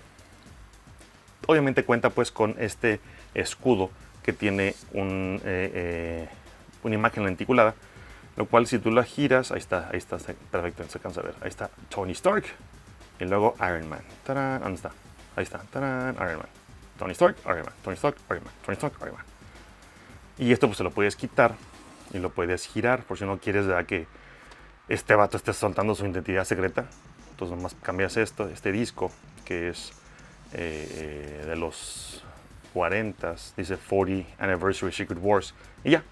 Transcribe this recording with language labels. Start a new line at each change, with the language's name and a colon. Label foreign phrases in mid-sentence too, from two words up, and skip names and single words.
Spanish: Obviamente cuenta pues con este escudo que tiene una imagen lenticulada, lo cual si tú la giras, ahí está, perfecto, se alcanza a ver. Ahí está Tony Stark y luego Iron Man. ¡Tarán! ¿Dónde está? Ahí está, ¡tarán! Iron Man. Tony Stark, Iron Man, Tony Stark, Iron Man, Tony Stark, Iron Man. Y esto pues se lo puedes quitar y lo puedes girar por si no quieres que este vato esté soltando su identidad secreta. Entonces nomás cambias este disco que es de los 40, dice 40 Anniversary Secret Wars, y ya.